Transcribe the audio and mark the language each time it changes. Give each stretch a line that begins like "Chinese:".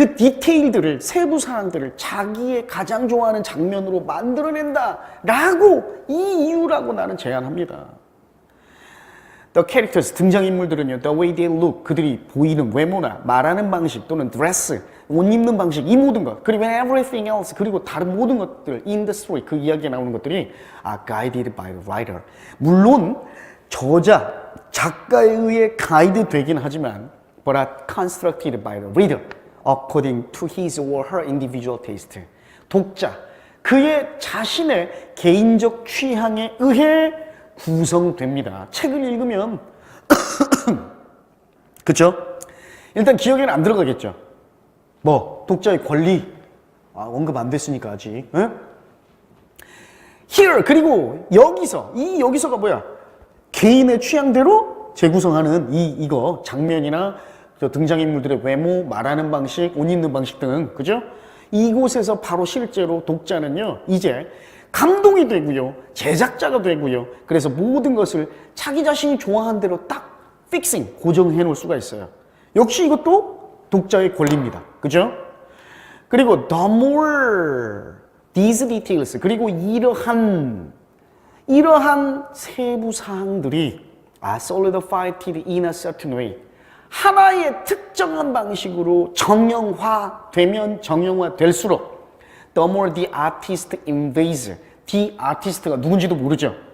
Korean: 그 디테일들을, 세부 사항들을 자기의 가장 좋아하는 장면으로 만들어낸다라고 이 이유라고 나는 제안합니다.
English: The characters,
Korean: 등장인물들은요,
English: the way they look,
Korean: 그들이 보이는 외모나 말하는 방식 또는 dress, 옷 입는 방식, 이 모든 것, 그리고
English: everything else,
Korean: 그리고 다른 모든 것들,
English: in the story,
Korean: 그 이야기에 나오는 것들이
English: are guided by the writer.
Korean: 물론 저자, 작가에 의해 가이드 되긴 하지만
English: but are constructed by the reader according to his or her individual taste.
Korean: 독자, 그의 자신의 개인적 취향에 의해 구성됩니다. 책을 읽으면 그쵸? 일단 기억에는 안 들어가겠죠. 뭐 독자의 권리 언급 안 됐으니까 아직. 에? Here, 그리고 여기서 여기서가 뭐야? 개인의 취향대로 재구성하는 이거 장면이나 등장인물들의 외모, 말하는 방식, 옷 입는 방식 등, 그죠? 이곳에서 바로 실제로 독자는요, 이제 감동이 되고요, 제작자가 되고요. 그래서 모든 것을 자기 자신이 좋아하는 대로 딱 픽싱, 고정해 놓을 수가 있어요. 역시 이것도 독자의 권리입니다. 그죠?
English: 그리고 the more these details,
Korean: 그리고 이러한 세부 사항들이
English: are solidified in a certain way,
Korean: 하나의 특정한 방식으로 정형화되면 정형화될수록
English: the more the artist invades, the artist가
Korean: 누군지도 모르죠.